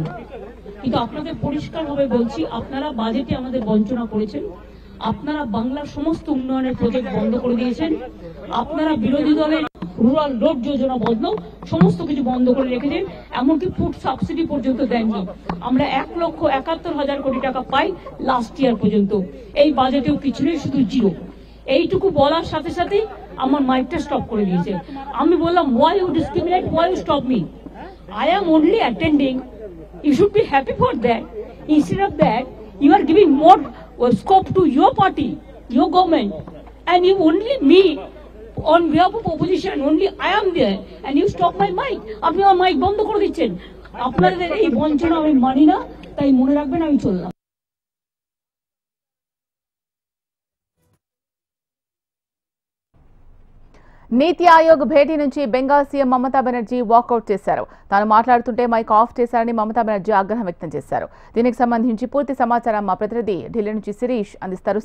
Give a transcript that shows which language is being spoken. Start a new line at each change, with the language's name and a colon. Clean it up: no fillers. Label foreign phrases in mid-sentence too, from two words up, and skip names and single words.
Bangla: কিন্তু আপনাদের পরিষ্কারভাবে বলছি, আপনারা বাজেটে আমাদের বঞ্চনা করেছেন, আপনারা বাংলার সমস্ত উন্নয়নের প্রজেক্ট বন্ধ করে দিয়েছেন, আপনারা বিরোধী দলের
English: rural road
Bangla: যোজনা বন্ধ সমস্ত কিছু বন্ধ করে রেখেছেন, এমনকি
English: food subsidy
Bangla: পর্যন্ত দেননি। আমরা 1,71,000 কোটি টাকা পাই
English: last year
Bangla: পর্যন্ত, এই বাজেটেও কিছু নেই, শুধু জিরো। এইটুকু বলার সাথে সাথে আমার মাইকটা স্টপ করে দিয়েছে। আমি বললাম,
English: why you discriminate, why you stop me? I am only attending, you should be happy for that. Instead of that, you are giving more scope to your party, your government, and you only me on behalf of opposition, only I am there, and you stop my mic.
Bangla: আপনি আমার মাইক বন্ধ করে দিচ্ছেন। আপনাদের এই বঞ্চনা আমি মানি না, তাই মনে রাখবেন আমি চললাম।
Telugu: నీతి ఆయోగ్ భేటీ నుంచి బెంగాల్ సీఎం మమతా బెనర్జీ వాకౌట్ చేశారు. తాను మాట్లాడుతుంటే మైక్ ఆఫ్ చేశారని మమతా బెనర్జీ ఆగ్రహం వ్యక్తం చేశారు. దీనికి సంబంధించి పూర్తి సమాచారం మా ప్రతినిధి ఢిల్లీ నుంచి శిరీష్ అందిస్తారు.